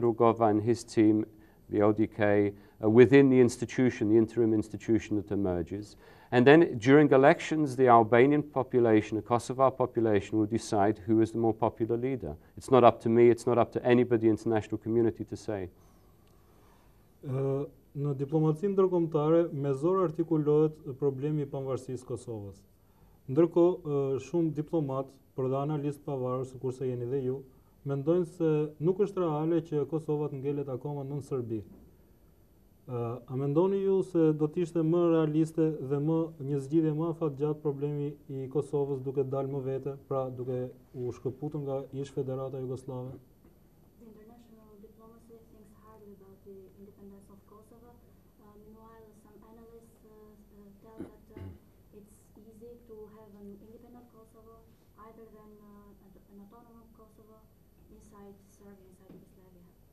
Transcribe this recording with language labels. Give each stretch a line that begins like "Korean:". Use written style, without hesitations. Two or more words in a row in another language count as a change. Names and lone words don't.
English: Rugova and his team, the LDK, within the institution, the interim institution that emerges. And then during elections, the Albanian population, the Kosovar population will decide who is the more popular leader. It's not up to me, it's not up to anybody in the international community to say.
Albanian: Në diplomacinë ndërkombëtare me zor artikulohet problemi I pavarësisë Kosovës. Ndërkohë shumë diplomat, por dhe analistë pavarur, sikurse jeni dhe ju, mendojnë se nuk është reale që Kosova të ngelet akoma nën Serbi. A mendoni ju se do t'ishte më realiste dhe një zgjidhje më afatgjatë problemi i Kosovës duke dalë më vete, pra duke u shkëputur nga ish Federata Jugoslave?
English: The international diplomacy thinks hardly about the independence of Kosovo. Meanwhile, some analysts tell that it's easy to have an independent Kosovo either than an autonomous Kosovo inside Serbia, inside Yugoslavia.